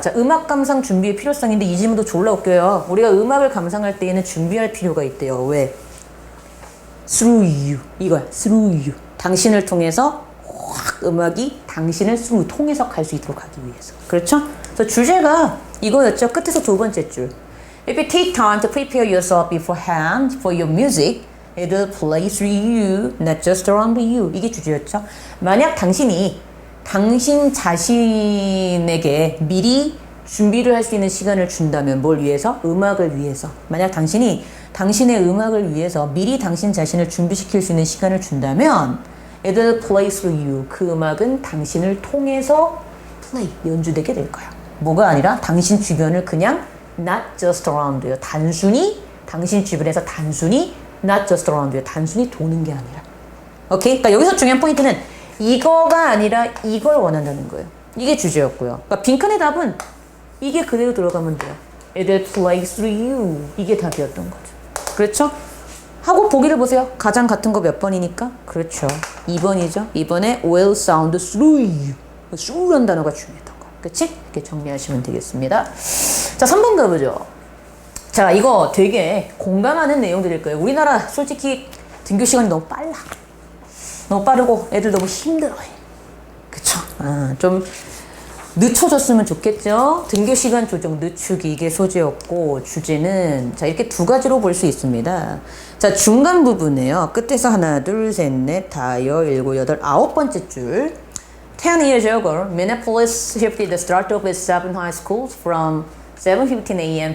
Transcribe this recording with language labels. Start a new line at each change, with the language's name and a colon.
Korean: 자, 음악 감상 준비의 필요성인데 이 질문도 졸라 웃겨요. 우리가 음악을 감상할 때에는 준비할 필요가 있대요. 왜?
English: Through you.
Korean: 이거야.
English: Through you.
Korean: 당신을 통해서 확 음악이 당신을
English: through
Korean: 통해서 갈 수 있도록 하기 위해서. 그렇죠? 그래서 주제가 이거였죠. 끝에서 두 번째 줄.
English: If you take time to prepare yourself beforehand for your music, it will play through you, not just around you.
Korean: 이게 주제였죠. 만약 당신이 당신 자신에게 미리 준비를 할 수 있는 시간을 준다면 뭘 위해서? 음악을 위해서. 만약 당신이 당신의 음악을 위해서 미리 당신 자신을 준비시킬 수 있는 시간을 준다면
English: it will play through you.
Korean: 그 음악은 당신을 통해서
English: play,
Korean: 연주되게 될 거야. 뭐가 아니라 당신 주변을 그냥
English: not just around you.
Korean: 단순히 당신 주변에서 단순히
English: not just around you.
Korean: 단순히 도는 게 아니라. 오케이? 그러니까 여기서 중요한 포인트는 이거가 아니라 이걸 원한다는 거예요. 이게 주제였고요. 그러니까 빈칸의 답은 이게 그대로 들어가면 돼요.
English: It will play through you.
Korean: 이게 답이었던 거죠. 그렇죠? 하고 보기를 보세요. 가장 같은 거 몇 번이니까? 그렇죠. 2번이죠. 2번에
English: will sound through you.
Korean: through란 단어가 중요했던 거. 그치? 이렇게 정리하시면 되겠습니다. 자, 3번 가보죠. 자, 이거 되게 공감하는 내용들일 거예요. 우리나라 솔직히 등교 시간이 너무 빨라. 너무 빠르고 애들 너무 힘들어해. 그쵸? 좀 늦춰졌으면 좋겠죠? 등교 시간 조정 늦추기 이게 소재였고 주제는 자 이렇게 두 가지로 볼 수 있습니다. 자 중간 부분에요. 끝에서 하나 둘 셋 넷 다여 일곱 여덟 아홉 번째 줄
English: 10 years ago, Minneapolis shifted the start of its 7 high schools from 7:15 a.m.